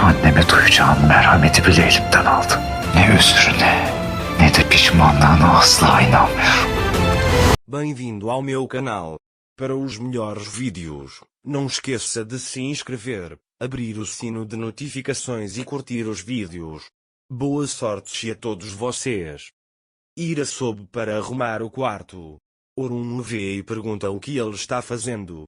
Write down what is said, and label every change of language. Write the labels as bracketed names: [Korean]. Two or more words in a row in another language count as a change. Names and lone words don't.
[Turkish] anneme duyacağım merhameti bile elimden aldı. Ne özrüne ne de pişmanlığına asla inanmıyorum. [Portuguese] Bem-vindo ao meu canal. Para os melhores vídeos, não esqueça de se inscrever, abrir o sino de notificações e curtir os vídeos. Boa sorte a todos vocês. Ira soube para arrumar o quarto. Orun vê e pergunta o que ele está fazendo.